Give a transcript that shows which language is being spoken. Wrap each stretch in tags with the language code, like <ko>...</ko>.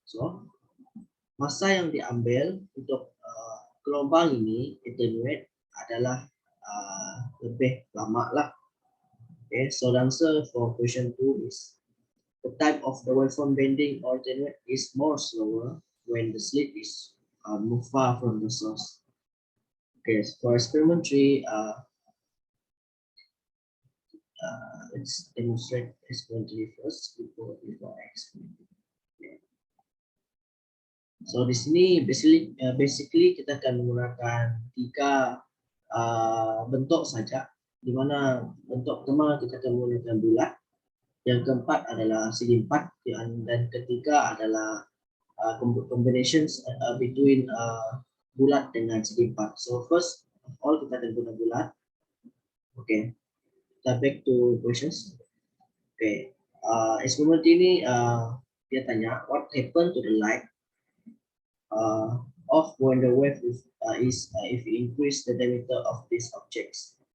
<ms>So masa yang diambil untuk gelombang ini attenuate adalah lebih lama lah.</ms> <en>Okay, so the answer for question 2 is the type of the waveform bending or attenuate is more slower when the slit is moved far from the source. Okay, so for experiment 3, let's demonstrate experiment 3 first before I explain. Okay.</en> <ms>So di sini basically kita akan menggunakan 3 bentuk saja, di mana bentuk pertama kita akan menggunakan bulat, yang keempat adalah segi 4, dan ketiga adalah</ms> <en>combinations between</en> <ms>bulat dengan segi 4.</ms> <en>So first of all</en> <ms>kita akan guna bulat.</ms> <en>Okay,</en> <ms>kita</ms> <en>back to questions. Okay,</en> <ms>eksperimen ini dia tanya</ms> <en>what happened to the light of when the wave is if we increase the diameter of these objects.</en>